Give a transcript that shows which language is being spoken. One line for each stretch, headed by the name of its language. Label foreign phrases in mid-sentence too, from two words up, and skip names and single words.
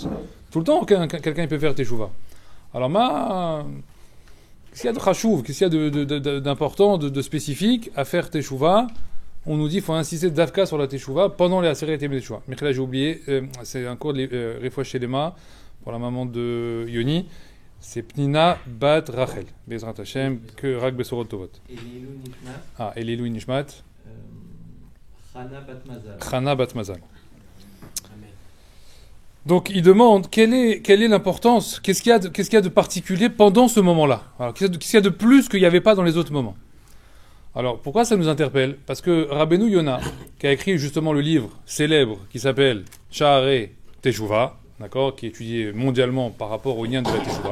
French: Tout le temps, quelqu'un peut faire Teshuvah. Alors qu'est-ce qu'il y a de chachouv, qu'est-ce qu'il y a d'important, de spécifique à faire Teshuvah? On nous dit qu'il faut insister d'Avka sur la Teshuvah pendant les
Hebrew: עשרת ימי תשובה.
French: Mais là, j'ai oublié, c'est un cours de
Hebrew: רפואה שלמה
French: pour la maman de Yoni. C'est Pnina Bat Rachel,
Hebrew: בעזרת השם,
French: que
Hebrew: רק בשורות טובות.
French: Et
Hebrew: לעילוי נשמת.
French: Chana Bat Mazal. Chana Bat Mazal. Donc il demande quelle est l'importance, qu'est-ce qu'il y a de particulier pendant ce moment-là. Alors qu'est-ce qu'il y a de plus qu'il n'y avait pas dans les autres moments. Alors pourquoi ça nous interpelle? Parce que Rabbeinu Yona, qui a écrit justement le livre célèbre qui s'appelle Sha'arei Teshuvah, d'accord, qui est étudié mondialement par rapport au lien de la Teshuvah.